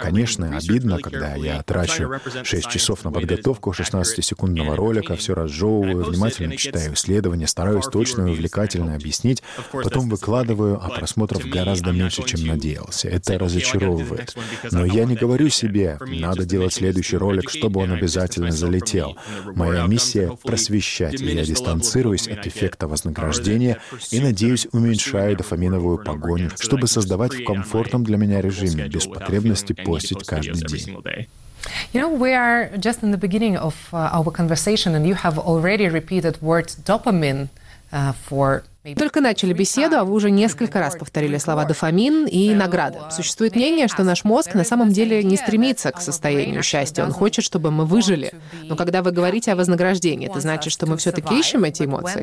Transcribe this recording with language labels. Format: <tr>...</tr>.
<ru>Конечно, обидно, когда я трачу 6 часов на подготовку 16-секундного ролика, все разжевываю, внимательно читаю исследования, стараюсь точно и увлекательно объяснить, потом выкладываю, а просмотров гораздо меньше, чем надеялся. Это разочаровывает. Но я не говорю себе, надо делать сделать следующий ролик, чтобы он обязательно залетел. Моя миссия — просвещать, и я дистанцируюсь от эффекта вознаграждения и, надеюсь, уменьшаю дофаминовую погоню, чтобы создавать в комфортном для меня режиме, без потребности постить каждый день.</ru> <en>You know, we are just in the beginning of our conversation, and you have already repeated word dopamine for.</en> <ru>Только начали беседу, а вы уже несколько раз повторили слова «дофамин» и «награда». Существует мнение, что наш мозг на самом деле не стремится к состоянию счастья. Он хочет, чтобы мы выжили. Но когда вы говорите о вознаграждении, это значит, что мы все-таки ищем эти эмоции?</ru>